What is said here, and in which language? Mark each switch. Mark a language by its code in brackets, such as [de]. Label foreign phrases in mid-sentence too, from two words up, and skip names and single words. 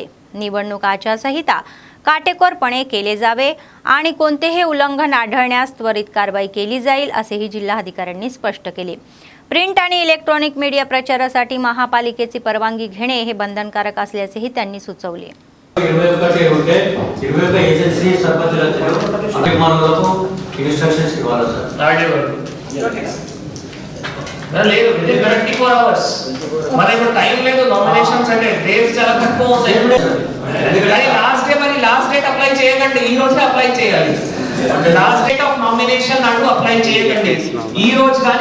[mr] निवडणूक आचारसंहिता काटेकोरपणे केले जावे आणि कोणतेही उल्लंघन आढळण्यास त्वरित कारवाई केली जाईल असेही जिल्हाधिकाऱ्यांनी स्पष्ट केले। प्रिंट आणि इलेक्ट्रॉनिक मीडिया प्रचारासाठी महापालिकेची परवानगी घेणे हे बंधनकारक असल्याचेही त्यांनी सुचवले। [te] లేదు ఇది 24 అవర్స్ మన ఇప్పుడు టైం లేదు నామినేషన్స్ అంటే డేస్ చాలా తక్కువ ఉంటాయి కానీ [en] last date apply [te] చేయకండి ఈ రోజే అప్లై చేయాలి [en] last date of nomination [te] అంటూ అప్లై చేయకండి ఈ రోజు కానీ